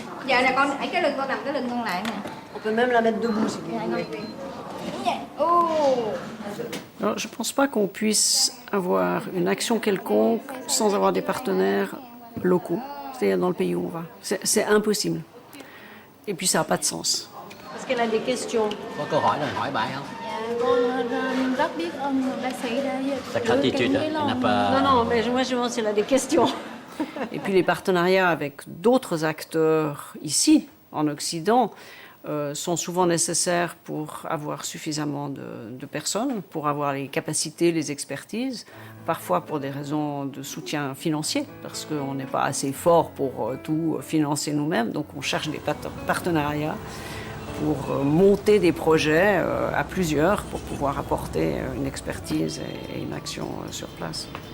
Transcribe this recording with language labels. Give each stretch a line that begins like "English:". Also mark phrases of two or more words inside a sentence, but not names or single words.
French: On peut même la mettre debout si vous voulez. Alors, je ne pense pas qu'on puisse avoir une action quelconque sans avoir des partenaires locaux, c'est-à-dire dans le pays où on va. C'est impossible. Et puis ça n'a pas de sens. Est-ce qu'elle a des questions?
Vietnamese: Có câu hỏi là hỏi bà không? Con rất biết ơn bác sĩ đã
French: D'accord, tu n'a pas... Non, mais moi je demande si elle a des questions. Et puis les partenariats avec d'autres acteurs ici, en Occident, sont souvent nécessaires pour avoir suffisamment de personnes, pour avoir les capacités, les expertises, parfois pour des raisons de soutien financier, parce qu'on n'est pas assez fort pour tout financer nous-mêmes, donc on cherche des partenariats pour monter des projets à plusieurs, pour pouvoir apporter une expertise et une action sur place.